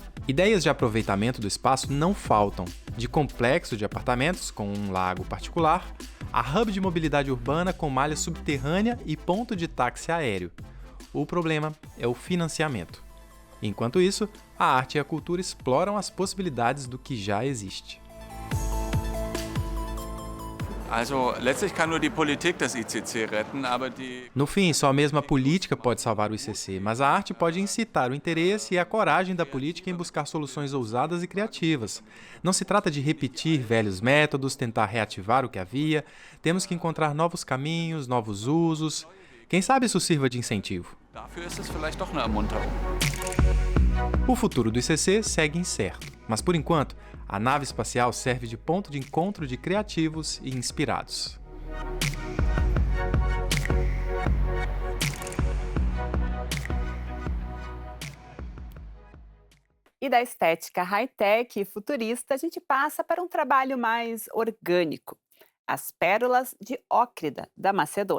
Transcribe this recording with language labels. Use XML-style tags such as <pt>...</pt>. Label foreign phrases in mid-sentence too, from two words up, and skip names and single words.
<pt>Ideias de aproveitamento do espaço não faltam, de complexo de apartamentos com um lago particular, a hub de mobilidade urbana com malha subterrânea e ponto de táxi aéreo. O problema é o financiamento. Enquanto isso, a arte e a cultura exploram as possibilidades do que já existe.</pt> <de>Also, letztlich kann nur die Politik das ICC retten, aber</de> <pt>No fim, só mesmo a política pode salvar o ICC, mas a arte pode incitar o interesse e a coragem da política em buscar soluções ousadas e criativas. Não se trata de repetir velhos métodos, tentar reativar o que havia. Temos que encontrar novos caminhos, novos usos. Quem sabe isso sirva de incentivo.</pt> <de>dafür ist es vielleicht doch eine Ermunterung.</de> <pt>O futuro do ICC segue incerto, mas por enquanto, a nave espacial serve de ponto de encontro de criativos e inspirados. E da estética high-tech e futurista, a gente passa para um trabalho mais orgânico: as pérolas de Ócrida, da Macedônia.</pt>